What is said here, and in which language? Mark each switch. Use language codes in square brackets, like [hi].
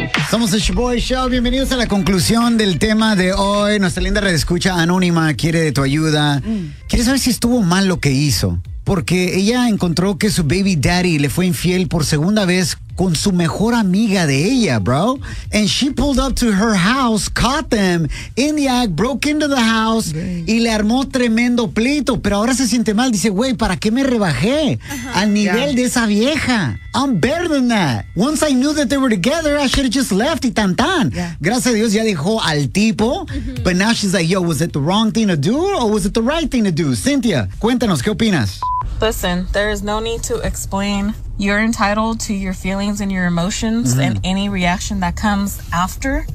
[es] Somos el Shaboy Show, bienvenidos a la conclusión del tema de hoy. Nuestra linda redescucha anónima quiere de tu ayuda. Quiere saber si estuvo mal lo que hizo, porque ella encontró que su baby daddy le fue infiel por segunda vez con su mejor amiga de ella, bro. [en] And she pulled up to her house, caught them in the act, broke into the house, [es] y le armó tremendo pleito. Pero ahora se siente mal, dice, güey, ¿para qué me rebajé al nivel de esa vieja? [en] I'm better than that. Once I knew that they were together, I should have just left [es] y tan tan. Gracias a Dios ya dejó al tipo. [en] But now she's like, yo, was it the wrong thing to do or was it the right thing to do? [es] Cynthia, cuéntanos, ¿qué opinas? [en] Listen, there is no need to explain. You're entitled to your feelings and your emotions and any reaction that comes after.